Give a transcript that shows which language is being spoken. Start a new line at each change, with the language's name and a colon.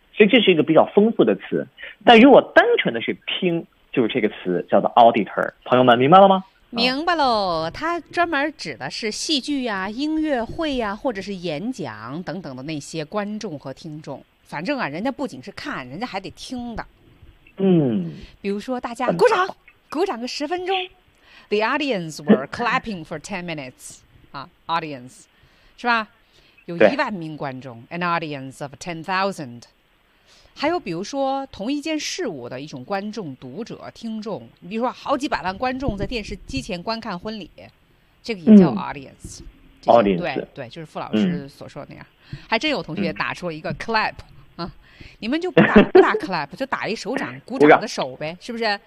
Chinese: 所以这是一个比较丰富的词，但如果单纯的是听，就是这个词叫做 auditor。朋友们明白了吗？明白喽，它专门指的是戏剧呀、音乐会呀，或者是演讲等等的那些观众和听众。反正啊，人家不仅是看，人家还得听的。比如说大家鼓掌，鼓掌个十分钟。
English: The audience were clapping for 10 minutes 啊 ，audience， 是吧？
Chinese: 有10,000名观众 ，
English: an audience of 10,000。
Chinese: 还有比如说同一件事物的一种观众、读者、听众，你比如说好几百万观众在电视机前观看婚礼，这个也叫 audience。
English: audience
Chinese: 对，就是傅老师所说的那样。还真有同学打出了一个 clap 啊，你们就不打 clap， 就打一手掌，鼓掌的手呗，是不是？